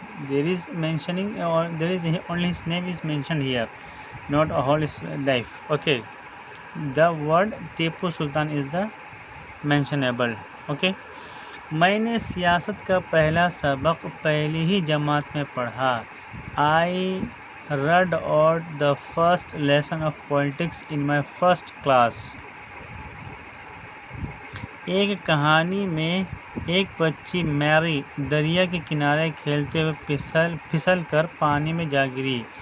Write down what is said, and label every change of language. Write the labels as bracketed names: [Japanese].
[English] There is mentioning, or there is only his name is mentioned here, not a whole his life. Okay, the word Tipu Sultan is the mentionable. [Urdu] Okay, میں نے سیاست کا پہلا سبق پہلی ہی جماعت میں پڑھا. [English] I read out the first lesson of politics in my first class. [Urdu] ایک کہانی میں ایک بچی میری دریا کے کنارے کھیلتے ہوئے پھسل کر پانی میں جا گری.